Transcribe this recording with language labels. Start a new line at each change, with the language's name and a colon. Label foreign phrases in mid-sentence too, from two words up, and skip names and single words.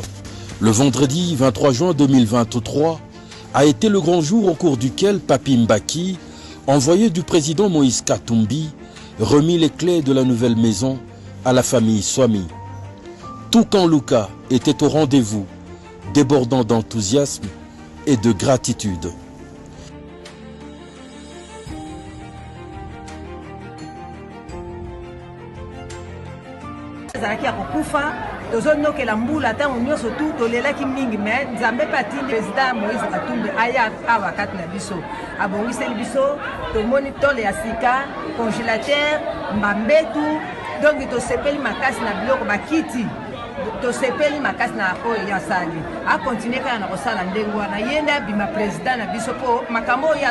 French: Le vendredi 23 juin 2023 a été le grand jour au cours duquel Papi Mbaki, envoyé du président Moïse Katumbi, remit les clés de la nouvelle maison à la famille Swami. Tout camp Luka était au rendez-vous, débordant d'enthousiasme et de gratitude.
Lingala: tozonokela mbula ntango nyonso tu tolelaki mingi me nzambe patindi président Moïse Katumbi aya awa kati na biso abongiseli biso tomoni tole ya sika congélateur mbambetu donc tosepeli makasi na biloko bakiti tosepeli makasi na oyo ya sali akontinue kaka na kosala ndenge wana yende abima président na biso mpo makambo oyo